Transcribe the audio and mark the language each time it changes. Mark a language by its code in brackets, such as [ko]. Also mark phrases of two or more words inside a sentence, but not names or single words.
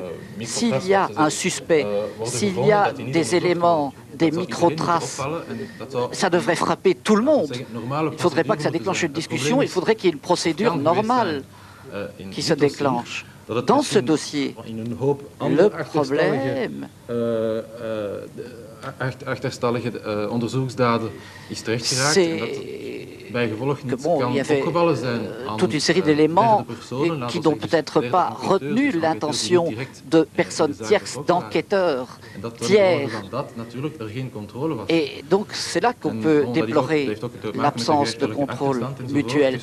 [fr] S'il y a un suspect, s'il y a des éléments, des micro-traces, ça devrait frapper tout le monde. Il ne faudrait pas que ça déclenche une discussion, il faudrait qu'il y ait une procédure normale qui se déclenche. Dans ce dossier, le problème... [nl] achterstallige onderzoeksdaden is terechtgeraakt. [fr] Il y avait toute une série d'éléments qui n'ont peut-être pas retenu l'intention de personnes tierces, d'enquêteurs tiers. Et donc c'est là qu'on peut déplorer l'absence de contrôle mutuel.